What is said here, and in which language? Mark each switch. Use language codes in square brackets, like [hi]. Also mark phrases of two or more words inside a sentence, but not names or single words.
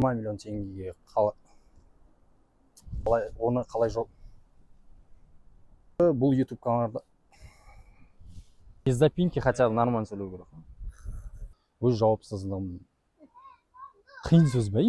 [kk] миллион теңгеге оны қалай жоқ? Бұл YouTube каналда [ru] без запинки хотя бы нормально [kk] сөйлеу керек. Өз жауапсыздығым. Қиын сөз бе?